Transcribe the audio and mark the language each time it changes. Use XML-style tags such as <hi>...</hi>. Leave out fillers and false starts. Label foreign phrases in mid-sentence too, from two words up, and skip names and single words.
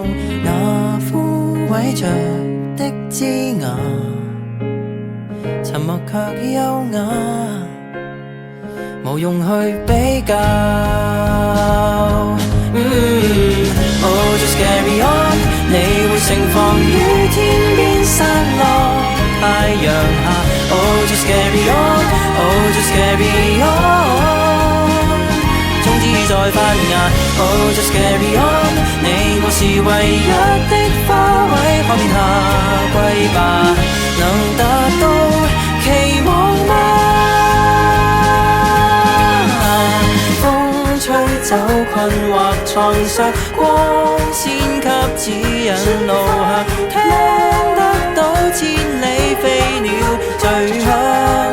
<yue>那枯萎着的枝芽，沉默卻優雅，無用去比</yue> <en>較。Oh just carry on，</en> <yue>你會盛放於天邊散落太陽下。</yue> <en>Oh just carry on， Oh just carry on，</en> <yue>種子已在發芽。</yue> <en>Oh just carry on，</en> <yue>你我是唯一的花卉，可變下季吧，能達到期望嗎？風吹走困惑創傷，光線給指引路向，聽得到千里飛鳥醉響。</yue>